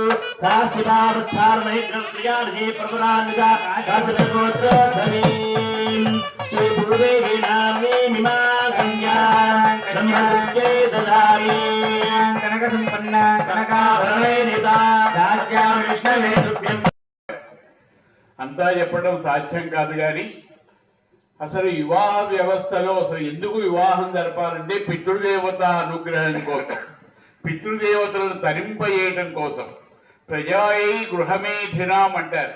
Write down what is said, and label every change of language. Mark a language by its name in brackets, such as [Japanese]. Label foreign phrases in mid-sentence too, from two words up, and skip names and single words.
[Sanskrit] काशीभावत्सारमैग्रप्रियार्जे प्रवरान्विता काशीगोत्रोद्भवीं श्रीभूदेवीनाम्ने हिमाकन्यां ब्रह्मविद्ये ददारीं कनकसम्पन्न कनकाभरणेता राज्यां विष्णवे तुभ्यं [Telugu] అంతా చెప్పడం సాధ్యం కాదు కానీ అసలు వివాహ వ్యవస్థలో అసలు ఎందుకు వివాహం జరపాలంటే పితృదేవత అనుగ్రహం కోసం, పితృదేవతలను తరింపజేయటం కోసం. [Sanskrit] ప్రజాయై గృహమేధినాం [Telugu] అంటారు.